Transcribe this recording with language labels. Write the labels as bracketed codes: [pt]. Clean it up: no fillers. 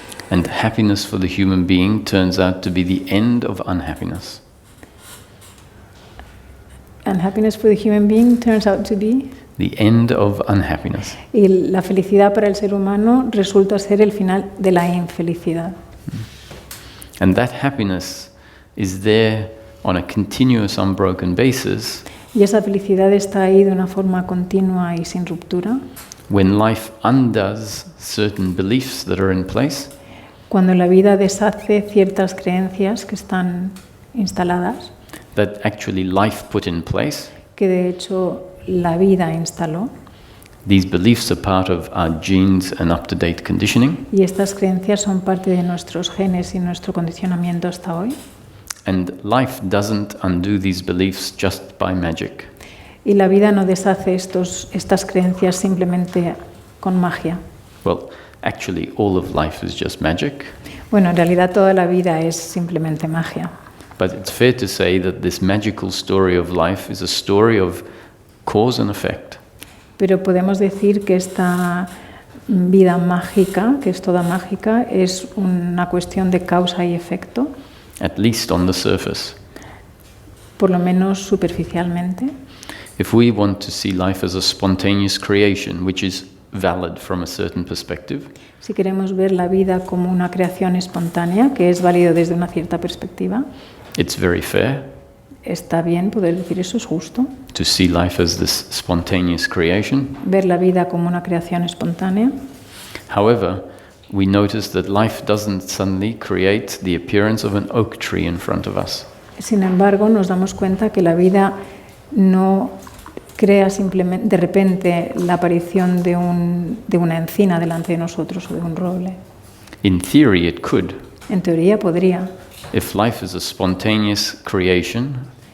[en] And happiness for the human being turns out to be the end of unhappiness. And happiness for the human being turns out to be... The end of unhappiness. [es] Y la felicidad para el ser humano resulta ser el final de la infelicidad. [en] And that happiness is there on a continuous, unbroken basis [es] Y esa felicidad está ahí de una forma continua y sin ruptura, [en] when life undoes certain beliefs that are in place, [es] Cuando la vida deshace ciertas creencias que están instaladas, [en] that actually life put in place, [es] que de hecho la vida instaló, [en] these beliefs are part of our genes and up-to-date conditioning, [es] y estas creencias son parte de nuestros genes y nuestro condicionamiento hasta hoy. [en] and life doesn't undo these beliefs just by magic. [es] Y la vida no deshace estas creencias simplemente con magia. [en] Well, actually, all of life is just magic, [es] Bueno, en realidad toda la vida es simplemente magia. [en] but it's fair to say that this magical story of life is a story of cause and effect. [es] Pero podemos decir que esta vida mágica, que es toda mágica, es una cuestión de causa y efecto, [en] At least on the surface. [es] por lo menos superficialmente. [en] If we want to see life as a spontaneous creation, which is valid from a certain perspective, [es] Si queremos ver la vida como una creación espontánea, que es válido desde una cierta perspectiva, [en] it's very fair [es] está bien poder decir eso, es justo. [en] to see life as this spontaneous creation. [es] Ver la vida como una creación espontánea. [en] However, we notice that life doesn't suddenly create the appearance of an oak tree in front of us. [es] Sin embargo, nos damos cuenta que la vida no crea simplemente de repente la aparición de una encina delante de nosotros o de un roble. [en] In theory, it could. [es] En teoría podría. [en] If life is a spontaneous creation